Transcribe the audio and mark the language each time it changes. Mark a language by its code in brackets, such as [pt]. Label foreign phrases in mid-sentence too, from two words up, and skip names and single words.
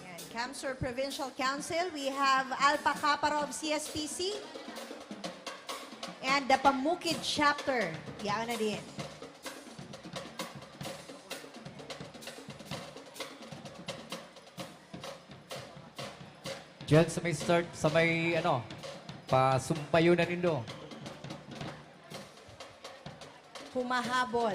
[en] Camsur Provincial Council, we have Alpha Kappa of CSPC and the Pamukid Chapter. [tl] Yan na din. Diyan sa may start, [bik] sa may ano, pasumpayo na nindo. [tl] Humahabol.